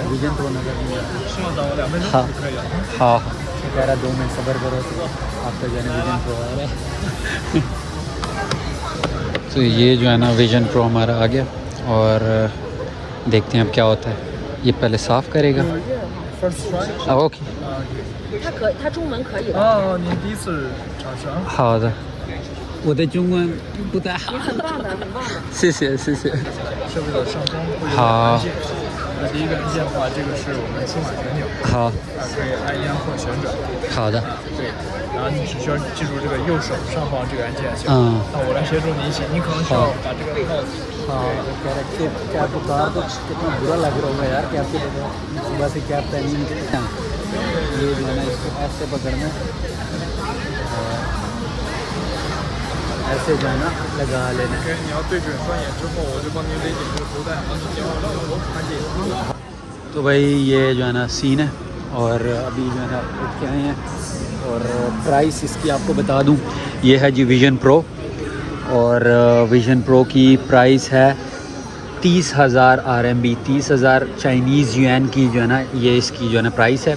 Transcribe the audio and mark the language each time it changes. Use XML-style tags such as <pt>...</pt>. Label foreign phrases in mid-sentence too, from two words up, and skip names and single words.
<hi>विजन प्रो नज़र नहीं आ रहा। हाँ हाँ, कह रहा 2 मिनट सब्र करो तो आपका जो है ना विजन प्रो आ रहा है। तो ये जो है ना विजन प्रो हमारा आ गया, और देखते हैं अब क्या होता है। ये पहले साफ़ करेगा।</hi> <en>First try. ओके</en> <zh>它中文可以的，哦，您第一次尝试啊？好的，我的中文不太好，你很棒的，很棒的。谢谢谢谢。设备的上方会有好按键。那第一个按键的话，这个是我们数码旋钮，好可以按压或旋转。好的，对，然后你只需要记住这个右手上方这个按键就行。嗯那我来协助你一起，你可能需要把这个帽子。</zh> <hi>हाँ कैप उतार दो, कितना बुरा लग रहा होगा यार कैप के बगैर, सुबह से कैप पहनी ये जो है ना इसको ऐसे पकड़ना और ऐसे जो है ना लगा लेना।</hi> <zh>你要对准双眼之后，我就帮您勒紧这个头带，帮你接好按键。</zh> <hi>तो भाई ये जो है ना सीन है और अभी जो है ना उठ के आए हैं और प्राइस इसकी आपको बता दूं, ये है जी विजन प्रो और विजन प्रो की प्राइस है 30,000 RMB, 30,000</hi> <en>Chinese yuan</en> <hi>की जो है ना ये इसकी जो है ना प्राइस है।</hi>